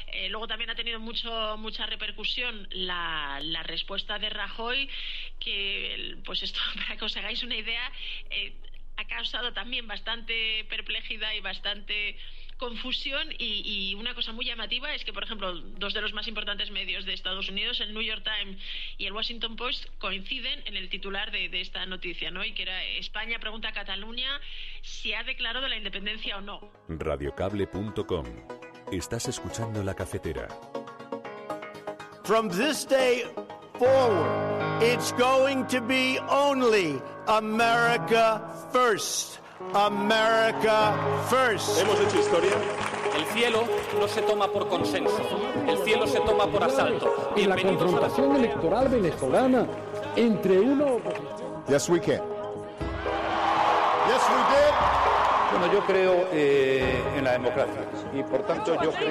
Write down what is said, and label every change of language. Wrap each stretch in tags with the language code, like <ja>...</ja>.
<es>Luego también ha tenido mucha repercusión la respuesta de Rajoy, que pues esto, para que os hagáis una idea, ha causado también bastante perplejidad y bastante confusión, y una cosa muy llamativa es que, por ejemplo, dos de los más importantes medios de Estados Unidos, el New York Times y el Washington Post, coinciden en el titular de esta noticia, ¿no? Y que era: España pregunta a Cataluña si ha declarado la independencia o no. Radiocable.com. Estás escuchando La Cafetera.</es> <en>From this day forward, it's going to be only America first. America first.</en> <es>Hemos hecho historia. El cielo no se toma por consenso, el cielo se toma por asalto. Y la confrontación electoral venezolana entre una oposición.</es> <en>Yes, we can. Yes, we did.</en> <es>Bueno, yo creo en la democracia y por tanto yo creo...</es>